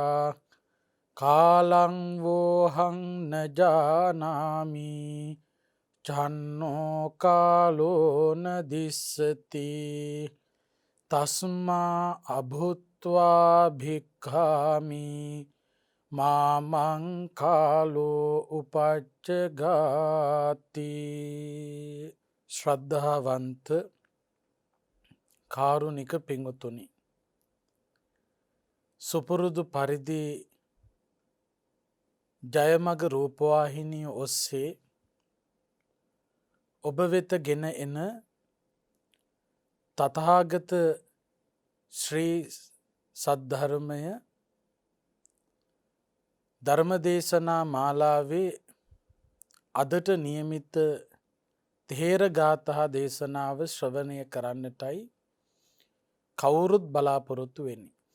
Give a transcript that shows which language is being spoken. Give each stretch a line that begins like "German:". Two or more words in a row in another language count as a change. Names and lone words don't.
Pali: कालं वोहं न जानामि चन्नो कालो न दिस्सति तस्मा अभूत्वा भिक्खामि मामं कालो उपच्චගාති.
Sinhala: ශ්‍රද්ධාවන්ත කාරුණික පින්වතුනි, සුපුරුදු පරිදි ජයමග රූපවාහිනිය ඔස්සේ ඔබ වෙත ගෙන එන තථාගත ශ්‍රී සද්ධර්මය ධර්මදේශනා මාලාවේ අදට නියමිත තේර ගාථා දේශනාව ශ්‍රවණය කරන්නටයි කවුරුත් බලාපොරොත්තු වෙන්නේ.